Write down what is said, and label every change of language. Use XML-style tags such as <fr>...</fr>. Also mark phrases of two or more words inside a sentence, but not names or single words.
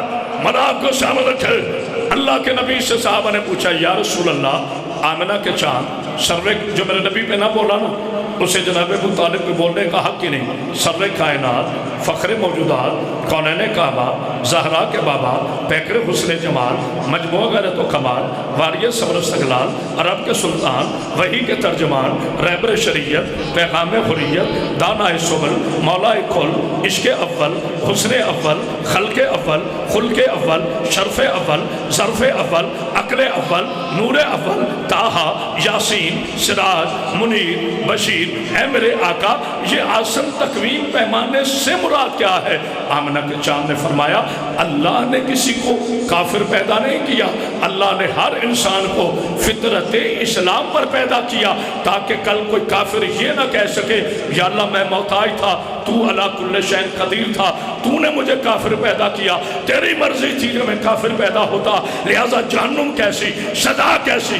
<ur>مناب کو سامنے رکھے۔ اللہ کے نبی سے صحابہ نے پوچھا</ur> <ar>یا رسول اللہ،</ar> <ur>آمنہ کے چاند سر جو میرے نبی پہ نہ بولا نا اسے جناب ابو طالب پہ بولنے کا حق ہی نہیں۔ سر کائنات، فخر موجودات، کونین کعبہ، زہرا کے بابا، پیکر حسن جمال، مجموع غیرت و کمال، واریہ صبر و استقلال، عرب کے سلطان، وحی کے ترجمان، رہبر شریعت، پیغام حریت، دانہ سبل، مولا کل، عشق اول، حسن اول، خلق اول، خلق اول، شرف اول، ظرف اول، عقل اول، نور اول، طٰہٰ، یاسین، سراج، منیر، بشیر۔ اے میرے آقا یہ آسن تقویم پیمانے سے مراد کیا ہے؟ آمنہ کے چاند نے فرمایا اللہ نے کسی کو کافر پیدا نہیں کیا، اللہ نے ہر انسان کو فطرت اسلام پر پیدا کیا تاکہ کل کوئی کافر یہ نہ کہہ سکے یا اللہ میں محتاج تھا، تو</ur> <ar>علی کل شیء قدیر</ar> <ur>تھا، تو نے مجھے کافر پیدا کیا، تیری مرضی تھی کہ میں کافر پیدا ہوتا، لہذا جہنم کیسی، سزا کیسی؟</ur>